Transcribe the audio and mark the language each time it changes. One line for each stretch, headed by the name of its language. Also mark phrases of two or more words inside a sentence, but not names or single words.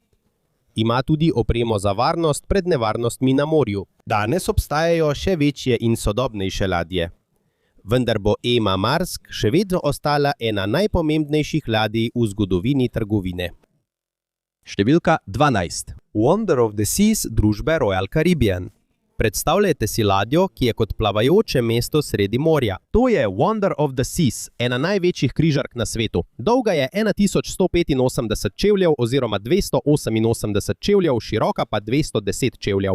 Slovenian: Ima tudi opremo za varnost pred nevarnostmi na morju. Danes obstajajo še večje in sodobnejše ladje. Vendar bo Ema Maersk še vedno ostala ena najpomembnejših ladij v zgodovini trgovine. Številka 12. Wonder of the Seas družbe Royal Caribbean. Predstavljajte si ladjo, ki je kot plavajoče mesto sredi morja. To je Wonder of the Seas, ena največjih križark na svetu. Dolga je 1185 čevljev oziroma 288 čevljev, široka pa 210 čevljev.